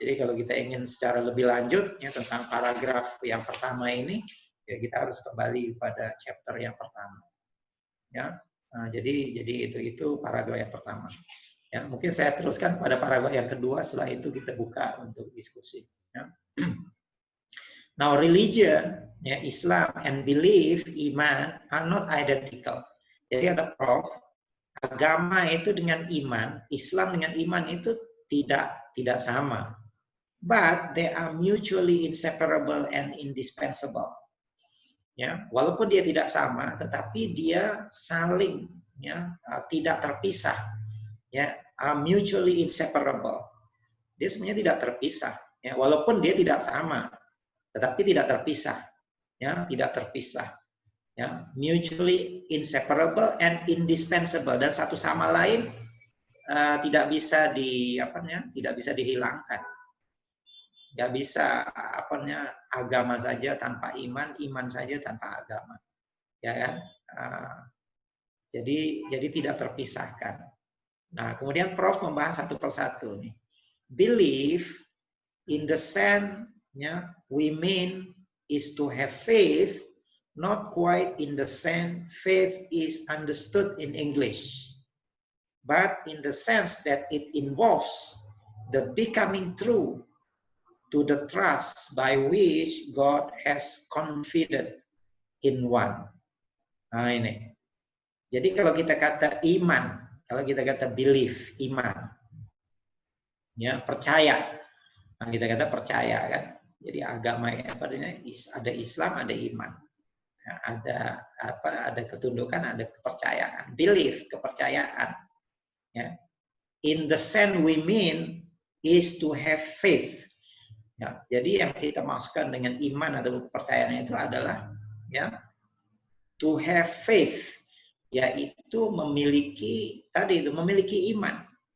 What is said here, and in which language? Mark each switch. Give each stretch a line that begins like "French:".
Indonesian: Jadi kalau kita ingin secara lebih lanjut, ya, tentang paragraf yang pertama ini, ya, kita harus kembali pada chapter yang pertama. Ya, nah, jadi itu paragraf yang pertama. Ya, mungkin saya teruskan pada paragraf yang kedua, setelah itu kita buka untuk diskusi. Ya.
English: Now, religion, ya, Islam and belief, iman, are not identical.
Indonesian: Jadi kata Prof, agama itu dengan iman, Islam dengan iman itu tidak sama.
English: But they are mutually inseparable and indispensable.
Indonesian: Ya, walaupun dia tidak sama, tetapi dia saling, ya, tidak terpisah.
English: Ya, are mutually inseparable.
Indonesian: Dia sebenarnya tidak terpisah. Ya, walaupun dia tidak sama, tetapi tidak terpisah, ya, tidak terpisah, ya,
English: mutually inseparable and indispensable,
Indonesian: dan satu sama lain tidak bisa tidak bisa dihilangkan. Nggak bisa agama saja tanpa iman, iman saja tanpa agama, ya kan? Jadi tidak terpisahkan. Nah, kemudian Prof membahas satu persatu nih.
English: Belief in the sense we mean is to have faith, not quite in the sense faith is understood in English, but in the sense that it involves the becoming true to the trust by which God has confided in one.
Indonesian: Nah ini. Jadi kalau kita kata iman, kalau kita kata belief, iman, ya percaya. Nah kita kata percaya kan. Jadi agama ada Islam, ada iman, ya, ada ketundukan, ada kepercayaan. Belief, kepercayaan. Ya.
English: In the sense we mean is to have faith.
Indonesian: Ya, jadi yang kita maksudkan dengan iman atau kepercayaan itu adalah
English: to have faith,
Indonesian: yaitu memiliki iman.